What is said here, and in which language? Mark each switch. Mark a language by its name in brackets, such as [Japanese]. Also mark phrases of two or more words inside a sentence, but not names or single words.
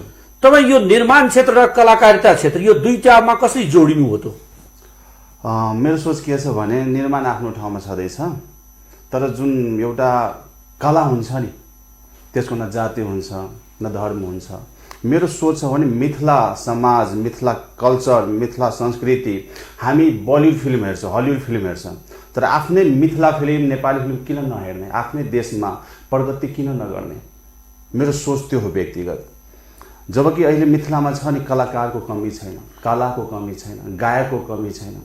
[Nepali] तपाईँ यो निर्माण क्षेत्र र कलाकारिता क्षेत्र यो दुईटामा कसरी जोडिनु हो त? मेरो सोच के छ भने निर्माण आफ्नो ठाउँमा छँदैछ, तर जुन एउटा कला हुन्छ नि त्यसको न जाति हुन्छ न धर्म हुन्छ। मेरो सोच छ भने मिथिला समाज, मिथिला कल्चर, मिथिला संस्कृति, हामी बलिउड फिल्म हेर्छौँ, हलिउड फिल्म हेर्छौँ, तर आफ्नै मिथिला फिल्म, नेपाली फिल्म किन नहेर्ने, आफ्नै देशमा प्रगति किन नगर्ने? मेरो सोच त्यो हो व्यक्तिगत। जबकि अहिले मिथिलामा छ नि कलाकारको कमी छैन, कलाको कमी छैन, गायकको कमी छैन।